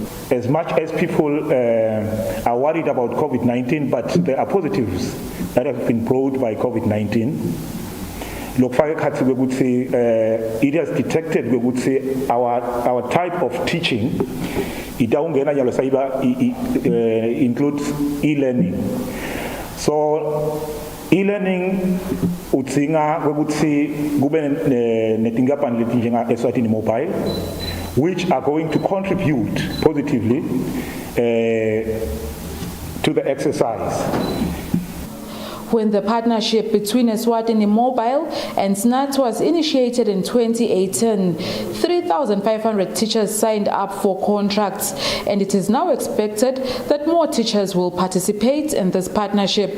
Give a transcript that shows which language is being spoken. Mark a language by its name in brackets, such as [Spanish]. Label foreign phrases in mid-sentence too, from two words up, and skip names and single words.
[English] As much as people are worried about COVID-19, but there are positives that have been brought by COVID-19. It has detected, we would say, our type of teaching. It includes e-learning. So e-learning [Swati] utsinga ukuthi kube netinkampani letinjenga [English] Eswatini Mobile, which are going to contribute positively to the exercise. When the partnership between Eswatini Mobile and SNAT was initiated in 2018, 3,500 teachers signed up for contracts, and it is now expected that more teachers will participate in this partnership.